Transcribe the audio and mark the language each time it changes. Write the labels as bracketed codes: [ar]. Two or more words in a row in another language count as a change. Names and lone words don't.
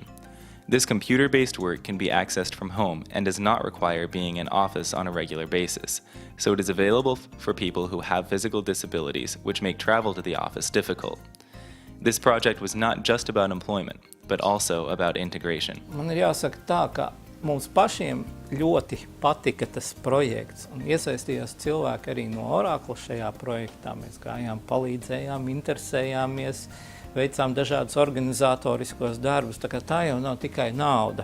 [en] This computer-based work can be accessed from home and does not require being in office on a regular basis, so it is available for people who have physical disabilities, which make travel to the office difficult. This project was not just about employment, but also about integration. [lv] Man ir jāsaka tā, ka mums pašiem ļoti patika tas projekts, un iesaistījās cilvēki arī no Oracle šajā projektā. Mēs gājām, palīdzējām, interesējāmies, veicām dažādus organizatoriskos darbus, tā jau nav tikai nauda.